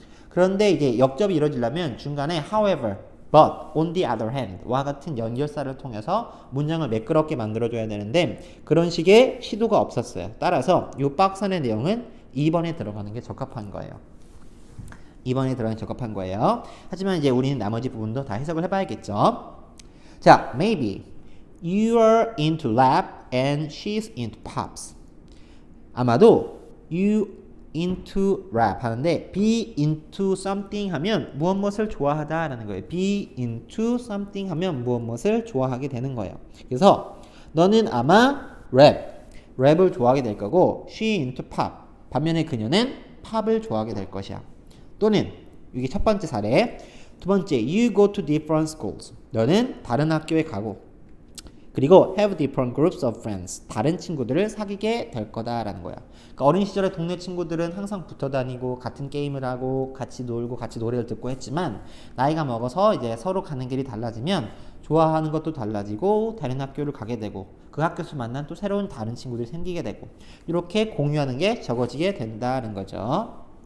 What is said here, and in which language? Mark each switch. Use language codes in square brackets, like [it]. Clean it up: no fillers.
[ko] 그런데 이제 역접이 이루어지려면 중간에 [en] however, but, on the other hand [ko] 와 같은 연결사를 통해서 문장을 매끄럽게 만들어줘야 되는데 그런 식의 시도가 없었어요. 따라서 이 박스 안의 내용은 2번에 들어가는 게 적합한 거예요. 2번에 들어가는 게 적합한 거예요. 하지만 이제 우리는 나머지 부분도 다 해석을 해봐야겠죠. [en] 자, maybe you are into rap and she's into pops. [ko] 아마도 [en] you into rap [ko] 하는데 [en] be into something [ko] 하면 무엇을 좋아하다 라는 거예요. [en] be into something [ko] 하면 무엇을 좋아하게 되는 거예요. 그래서 너는 아마 랩을 좋아하게 될 거고 [en] she into pop [ko] 반면에 그녀는 팝을 좋아하게 될 것이야. 또는 이게 첫 번째 사례. 두 번째 [en] you go to different schools. [ko] 너는 다른 학교에 가고 그리고 [en] have different groups of friends. [ko] 다른 친구들을 사귀게 될 거다라는 거야. 그러니까 어린 시절에 동네 친구들은 항상 붙어 다니고 같은 게임을 하고 같이 놀고 같이 노래를 듣고 했지만 나이가 먹어서 이제 서로 가는 길이 달라지면 좋아하는 것도 달라지고 다른 학교를 가게 되고 그 학교에서 만난 또 새로운 다른 친구들이 생기게 되고 이렇게 공유하는 게 적어지게 된다는 거죠.